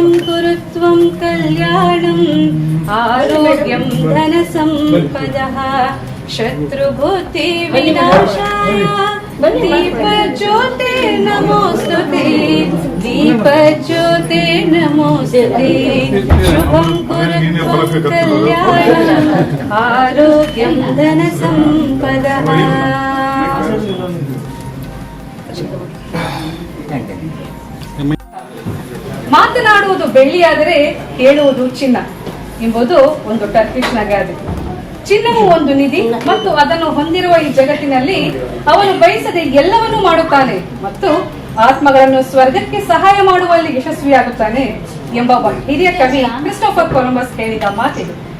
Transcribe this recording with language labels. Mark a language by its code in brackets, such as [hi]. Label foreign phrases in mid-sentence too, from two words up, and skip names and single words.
[sa] कुरुत्वं कल्याणं आरोग्यं धनसम्पदः शत्रुभूति विनाशाय दीपज्योते नमोस्तुते दीपज्योते नमोस्तुते शुभं कुरुत्वं कल्याणं आरोग्यं धनसम्पदः. [kn] ಮಾತನಾಡುವುದು ಬೆಳ್ಳಿಯಾದರೆ ಕೇಳುವುದು ಚಿನ್ನ ಎಂಬುದು ಒಂದು ಟರ್ಕಿಶ್ ನಗಾದೆ. ಚಿನ್ನವು ಒಂದು ನಿಧಿ ಮತ್ತು ಅದನ್ನು ಹೊಂದಿರುವ ಈ ಜಗತ್ತಿನಲ್ಲಿ ಅವನು ಬಯಸದೆ ಎಲ್ಲವನ್ನೂ ಮಾಡುತ್ತಾನೆ ಮತ್ತು ಆತ್ಮಗಳನ್ನು ಸ್ವರ್ಗಕ್ಕೆ ಸಹಾಯ ಮಾಡುವಲ್ಲಿ ಯಶಸ್ವಿಯಾಗುತ್ತಾನೆ ಎಂಬ ಹಿರಿಯ ಕವಿ ಕ್ರಿಸ್ಟೋಫರ್ ಕೊಲಂಬಸ್ ಹೇಳಿದ ಮಾತಿದೆ.